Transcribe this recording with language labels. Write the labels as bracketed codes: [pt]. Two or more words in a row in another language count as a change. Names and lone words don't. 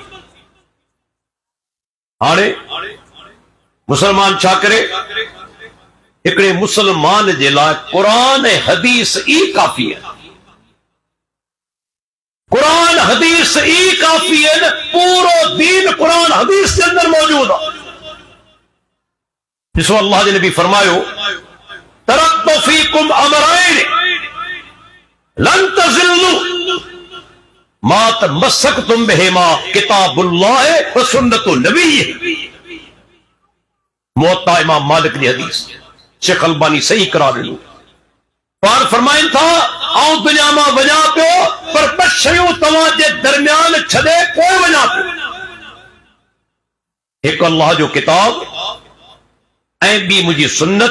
[sd] हाणे मुसलमान छा करे? हिकिड़े मुसलमान जे लाइ क़ुरान ऐं हदीस ई काफ़ी है। क़ुरान हदीस ई काफ़ी है। पूरो दीन क़ुरान हदीस के अंदर मौजूद है। ॾिसो अल्लाह जे नबी फरमायो, [ar] تركت فيكم أمرين لن تضلوا ما تمسكتم بهما كتاب الله وسنة نبي. [sd] मुवत्ता इमाम मालिक जी हदीस, शेख अलबानी सही करार ॾिनो। पाण फरमाइनि था, आउं दुनिया मां वञा पियो, पर 2 शयूं तव्हां जे दरमियान छॾे कोन वञा पियो। हिकु अल्लाह जो किताब ऐं ॿी मुंहिंजी सुन्नत।